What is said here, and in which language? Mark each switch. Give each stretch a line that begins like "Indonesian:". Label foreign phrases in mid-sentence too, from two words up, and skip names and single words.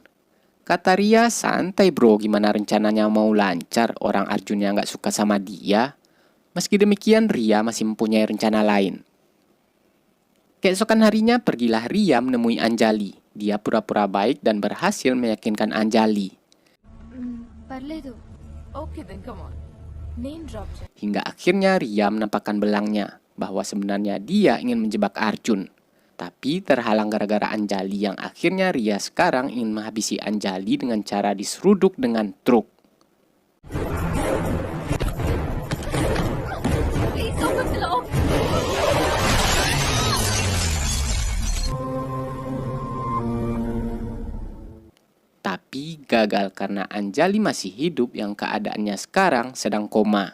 Indonesian: Kata Ria, santai bro, gimana rencananya mau lancar, orang Arjunnya nggak suka sama dia. Meski demikian, Ria masih mempunyai rencana lain. Keesokan harinya, pergilah Ria menemui Anjali. Dia pura-pura baik dan berhasil meyakinkan Anjali.
Telugu: పర్లేదు
English: okay then come on
Telugu: నేను డ్రాప్ చేస్తాను
Indonesian: Hingga akhirnya Ria menampakkan belangnya, bahwa sebenarnya dia ingin menjebak Arjun. Tapi terhalang gara-gara Anjali, yang akhirnya Ria sekarang ingin menghabisi Anjali dengan cara diseruduk dengan truk. Tapi gagal karena Anjali masih hidup yang keadaannya sekarang sedang koma.